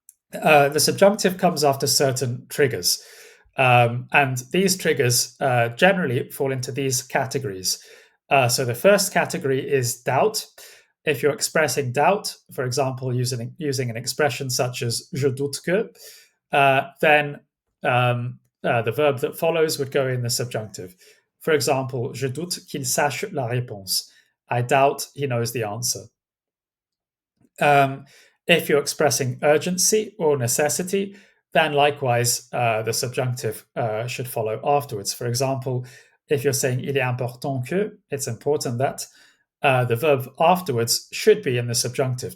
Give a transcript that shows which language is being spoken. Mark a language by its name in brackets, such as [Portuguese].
[English] The subjunctive comes after certain triggers. And these triggers generally fall into these categories. So the first category is doubt. If you're expressing doubt, for example, using an expression such as [French] je doute que, [English] then the verb that follows would go in the subjunctive. For example, [French] je doute qu'il sache la réponse. [English] I doubt he knows the answer. If you're expressing urgency or necessity, then likewise the subjunctive should follow afterwards. For example, if you're saying [French] il est important que, [English] it's important that, the verb afterwards should be in the subjunctive.